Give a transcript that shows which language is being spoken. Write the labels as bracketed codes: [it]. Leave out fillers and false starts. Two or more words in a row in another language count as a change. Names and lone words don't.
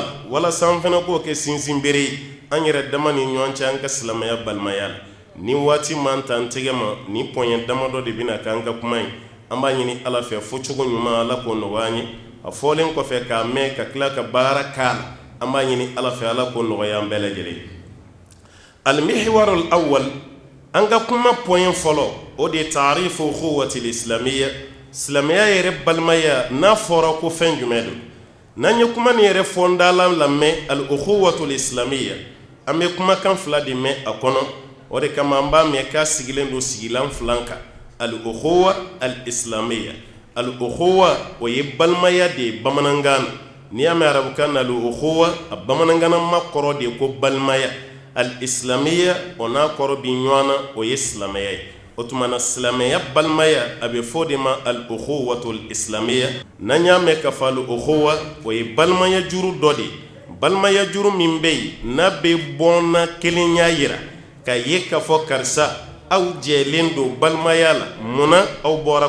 [bm] walasa an fana k'o kɛ sinsin bere ye an yɛrɛ dama ni ɲɔgɔn cɛ an ka silamɛya balimaya la ni waati m'an ta an tɛgɛ ma ni pɔɲɛ damadɔ de bɛna k'an ka kuma ye an b'a ɲini ala fɛ fɔcogo ɲuman ala k'o nɔgɔya an ye a fɔlen kɔfɛ k'a mɛn ka tila ka baara k'a la an b'a ɲini ala fɛ ala k'o nɔgɔya an bɛɛ lajɛlen [ar] المحور الأول [bm] an ka kuma pɔɲɛ fɔlɔ o de ye [ar] تعريف الأخوة الإسلامية [bm] silamɛya yɛrɛ balimaya n'a fɔra ko fɛn jumɛn don n'an ye kuma nin yɛrɛ fɔndalan lamɛn [ar] الأخوة الإسلامية [bm] an bɛ kumakan fila de mɛn a kɔnɔ o de kama an b'a mɛn k'a sigilen don sigilan filan kan [ar] الأخوة الإسلامية الأخوة [bm] o ye balimaya de ye bamanankan na n'i y'a mɛn arabukan na al-ukhuwa a bamanankanama kɔrɔ de ye ko balimaya al-islamiyya o n'a kɔrɔ bi ɲɔgɔn na o ye silamɛya ye o tuma na silamɛya balimaya a bɛ fɔ de ma [ar] الأخوة الإسلامية [bm] n'an y'a mɛn ka fɔ al-ukhuwa o ye balimaya juru dɔ de ye balimaya juru min bɛ yen n'a bɛ bɔnna kelenya yira ka ye k'a fɔ karisa aw jɛlen don balimaya la munna aw bɔra